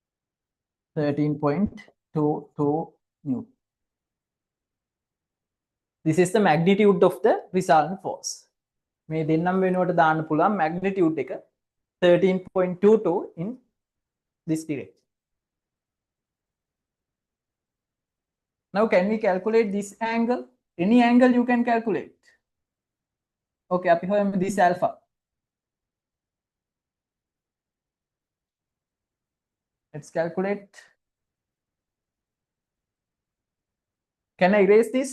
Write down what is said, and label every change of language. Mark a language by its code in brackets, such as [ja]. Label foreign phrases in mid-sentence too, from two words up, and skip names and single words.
[en] 13.22 Newton. This is the magnitude of the resultant force. [si] මේ දෙන්නම වෙනුවට දාන්න පුළුවන් magnitude එක 13.22 [en] in this direction. Now can we calculate this angle? Any angle you can calculate. Okay, [si] අපි හොයමු [en] this alpha. Let's calculate. Can I erase this?